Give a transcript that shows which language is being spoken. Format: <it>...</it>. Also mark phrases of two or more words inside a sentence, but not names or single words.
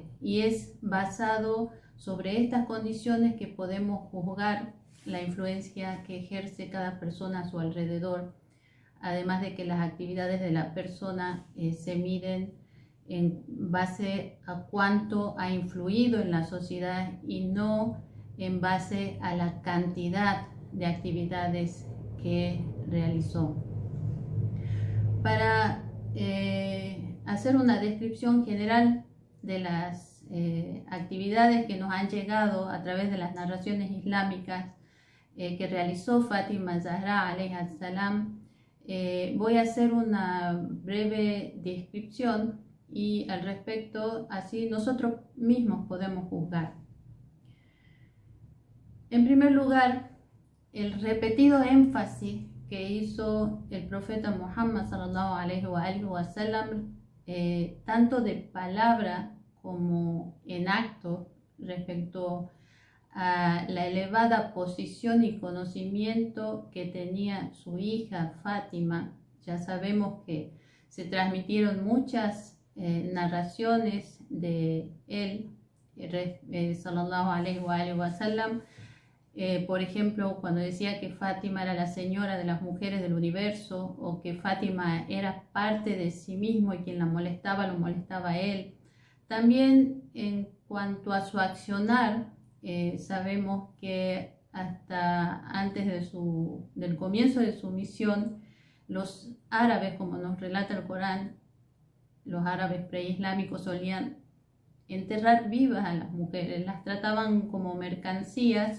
<es>Y es basado sobre estas condiciones que podemos juzgar la influencia que ejerce cada persona a su alrededor, además de que las actividades de la persona se miden en base a cuánto ha influido en la sociedad y no en base a la cantidad de actividades que realizó. Para hacer una descripción general de las actividades que nos han llegado a través de las narraciones islámicas que realizó Fátima Zahra</es> <ar>عليها السلام,</ar> <es>voy a hacer una breve descripción y al respecto así nosotros mismos podemos juzgar. En primer lugar, el repetido énfasis que hizo el profeta Muhammad</es> <ar>صلى الله عليه وسلم,</ar> <es>tanto de palabra como en acto, respecto a la elevada posición y conocimiento que tenía su hija Fátima. Ya sabemos que se transmitieron muchas narraciones de él,</es> <ar>صلى الله عليه وسلم.</ar> <es>Por ejemplo, cuando decía que Fátima era la señora de las mujeres del universo, o que Fátima era parte de sí mismo y quien la molestaba, lo molestaba a él. También en cuanto a su accionar, sabemos que hasta antes del comienzo de su misión, los árabes, como nos relata el Corán, los árabes preislámicos solían enterrar vivas a las mujeres, las trataban como mercancías.</es>